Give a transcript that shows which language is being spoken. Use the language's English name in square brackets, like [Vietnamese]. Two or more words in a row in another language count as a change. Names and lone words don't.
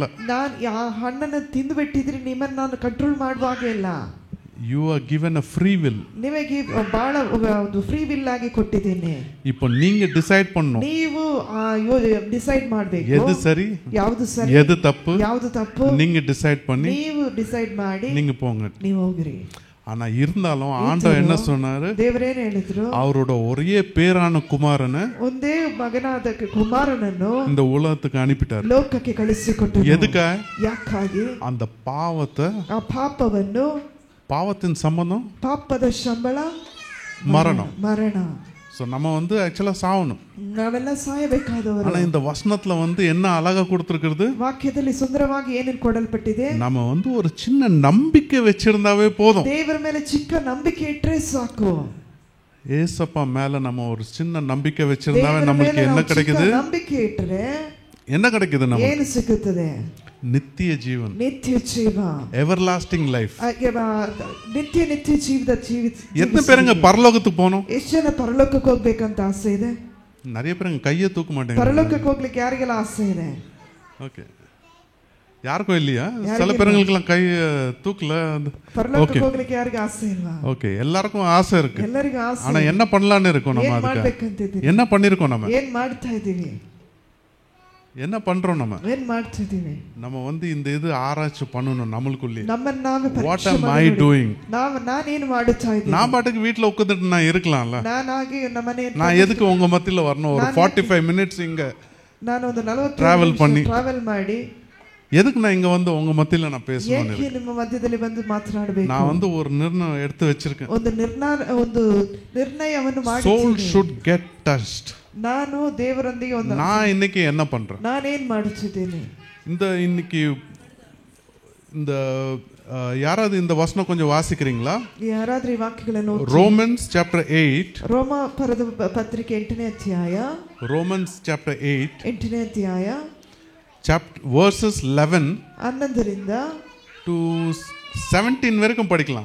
[Kannada] ನಾನು ಆ ಹಣ್ಣನ್ನು ತಿಂದು ಬಿಟ್ಟಿದ್ರೆ ನಿಮ್ಮನ್ನು ನಾನು ಕಂಟ್ರೋಲ್ ಮಾಡುವಾಗ ಇಲ್ಲ. [English] You are given a free will. [Kannada] ನಿಮಗೆ ಬಹಳ ಒಂದು ಫ್ರೀ ವಿಲ್ ಆಗಿ ಕೊಟ್ಟಿದ್ದೇನೆ. [Tamil] இப்போ நீங்க டிசைட் பண்ணணும். [Kannada] ನೀವು ಡಿಸೈಡ್ ಮಾಡಬೇಕು. [Tamil] எது சரி, [Kannada] ಯಾವುದು ಸರಿ, [Tamil] எது தப்பு, [Kannada] ಯಾವುದು ತಪ್ಪು, [Tamil] நீங்க டிசைட் பண்ணி [Kannada] ನೀವು ಡಿಸೈಡ್ ಮಾಡಿ [Tamil] நீங்க போங்க. [Kannada] ನೀವು ಹೋಗ್ರಿ. [Tamil] ஆனா இருந்தாலும் ஆண்டவர் என்ன சொன்னாரு? [Kannada] ದೇವರೇನು ಹೇಳಿದ್ರು? [Tamil] அவரோட ஒரே பேரான குமாரனை, [Kannada] ಒಂದೇ ಮಗನಾದ ಕುಮಾರನನ್ನು [Tamil] இந்த உலகத்துக்கு அனுப்பிட்டார். [Kannada] ಲೋಕಕ್ಕೆ ಕಳಿಸಿಕೊಟ್ಟರು. [Tamil] எதுக்காக? [Kannada] ಯಾಕಾಗಿ? [Tamil] அந்த பாவத்தை, [Kannada] ಆ ಪಾಪವನ್ನು, [Tamil] பாவத்தின் சம்பந்தம் [Kannada] ಪಾಪದ ಸಂಬಳ [Tamil] மரணம். [Kannada] ಮರಣ. [Tamil] சோ நம்ம வந்து ஆக்சுவலா சாவணும். [Kannada] ನಾವೆಲ್ಲ ಸಾಯಬೇಕಾದವರು. [Tamil] ஆனா இந்த வசனத்துல வந்து என்ன அழகா கொடுத்திருக்கிறது? [Kannada] ವಾಕ್ಯದಲ್ಲಿ ಸುಂದರವಾಗಿ ಏನೇನು ಕೊಡಲ್ಪಟ್ಟಿದೆ? [Tamil] நம்ம வந்து ஒரு சின்ன நம்பிக்கை வச்சிருந்தாவே போதும். [Kannada] ದೇವರ ಮೇಲೆ ಚಿಕ್ಕ ನಂಬಿಕೆ ಇಟ್ಟರೆ ಸಾಕು. [Tamil] ஏசப்பா மேல நம்ம ஒரு சின்ன நம்பிக்கை வச்சிருந்தாவே நமக்கு என்ன கிடைக்குது? [Kannada] ನಂಬಿಕೆ ಇಟ್ಟರೆ [Tamil] என்ன கிடைக்குது? நமக்கு [Kannada] ಏನು ಸಿಗುತ್ತದೆ? [Tamil] நித்திய ஜீவன். [Kannada] ನಿತ್ಯ ಜೀವ. [English] everlasting life. [Kannada] நித்திய ಜೀವದ ಜೀವಿತ. [Tamil] எத்தனை பேருங்க பரலோகத்துக்கு போகணும்? [Kannada] ಎಷ್ಟು ಜನ ಪರಲೋಕಕ್ಕೆ ಹೋಗಬೇಕಂತ ಆಸೆ ಇದೆ? [Tamil] நிறைய பேருங்க கையை தூக்க மாட்டேங்க. [Kannada] பரலோகಕ್ಕೆ ಹೋಗ್ಲಿಕ್ಕೆ ಯಾರಿಗೆಲ್ಲ ಆಸೆ ಇದೆ? [Tamil] ஓகே. யாருக்கும் இல்லையா? சில பேருங்களுக்கெல்லாம் கை தூக்கல. [Kannada] பரலோகಕ್ಕೆ ಹೋಗ್ಲಿಕ್ಕೆ ಯಾರಿಗೆ ಆಸೆ ಇಲ್ಲ? [Tamil] ஓகே, எல்லாருக்கும் ஆசை இருக்கு. [Kannada] ಎಲ್ಲರಿಗೂ ಆಸೆ. [Tamil] ஆனா என்ன பண்ணலாம்னு இருக்கோம் நம்ம? அதுக்கு என்ன பண்ணிருக்கோம் நம்ம? [Kannada] ಏನ್ ಮಾಡ್ತಾ ಇದೀವಿ? [Tamil] என்ன பண்றோம் நம்ம? [Kannada] ಏನ್ ಮಾಡ್ತಾ ಇದೀವಿ? [Tamil] நம்ம வந்து இந்த இது ஆராய்ச்சி பண்ணனும் நமக்குள்ளே. [Kannada] ನಮ್ಮನ್ನ ನಾವೇ [English] What am I doing? [Kannada] நான் ಏನು ಮಾಡುತ್ತಾ ಇದ್ದೀನಿ? [Tamil] நான் பாட்டுக்கு வீட்ல உட்கார்ந்துட்டு நான் இருக்கலாம்ல. [Kannada] ನಾನಾಗಿ ನಮ್ಮನೆ [Tamil] நான் எதுக்கு உங்க மத்தியில வரணும்? ஒரு 45 மினிட்ஸ் இங்க [Kannada] ನಾನು ಒಂದು 40 ಟ್ರಾವೆಲ್ ಮಾಡಿ [Tamil] எதுக்கு நான் இங்க வந்து உங்க மத்தியில நான் பேசணும்? [Kannada] ஏன் ನಿಮ್ಮ ಮಧ್ಯದಲ್ಲಿ ಬಂದು ಮಾತನಾಡಬೇಕು? [Tamil] நான் வந்து ஒரு நிர்ணயம் எடுத்து வச்சிருக்கேன். [Kannada] ಒಂದು ನಿರ್ಣಯವನ್ನು ಮಾಡಿ. [English] Soul should get touched. [Kannada] ನಾನು ದೇವರೊಂದಿಗೆ ಒಂದು [Tamil] நான் இன்னைக்கு என்ன பண்றேன்? [Kannada] ನಾನು ಏನು ಮಾಡುತ್ತಿದ್ದೇನೆ? [Tamil] இன்னைக்கு இந்த யாராவது இந்த வசனம் கொஞ்சம் வாசிக்கிறீங்களா? [Kannada] ಯಾರಾದ್ರೂ ಈ ವಾಕ್ಯಗಳನ್ನು ರೋಮನ್ಸ್ ಚಾಪ್ಟರ್ 8. ರೋಮ ಪತ್ರಿಕೆ 8ನೇ ಅಧ್ಯಾಯ. ರೋಮನ್ಸ್ ಚಾಪ್ಟರ್ 8 8ನೇ ಅಧ್ಯಾಯ. [English] verses 11 [Kannada] 11ರಿಂದ [Tamil] to 17 வரைக்கும் படிக்கலாம்.